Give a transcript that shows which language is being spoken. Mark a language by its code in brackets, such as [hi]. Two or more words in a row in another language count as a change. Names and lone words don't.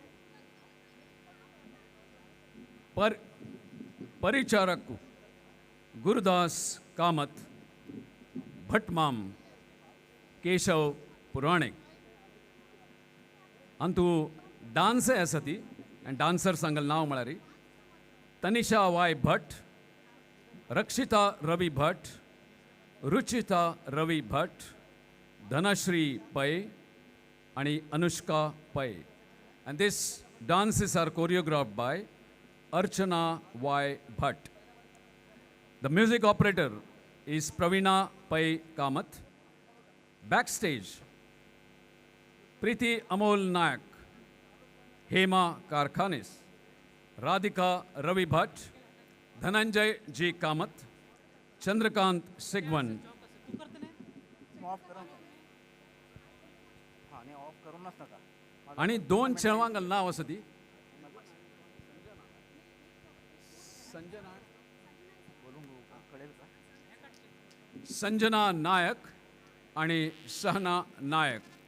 [kok] Paricharaku, Gurudas Kamath. Bhatmam, Keshav Puranik. Antu dance asati आनी डान्सर सांगल नांव म्हळ्यार तनिषा वाय भट, रक्षिता रवी भट, रुचिता रवी भट, धनश्री पै आणि अनुष्का पै. [en] And this dances are choreographed by Archana Y. Bhatt. The music operator is Pravina Pai Kamath. Backstage, Preeti Amol Nayak, Hema Karkhanis, Radhika Ravi Bhatt, Dhananjay G. Kamath, Chandrakant Sigwan, [kok] आणि 2 चेडवांक नांव आसा ती संजना नायक आणि सहना नायक.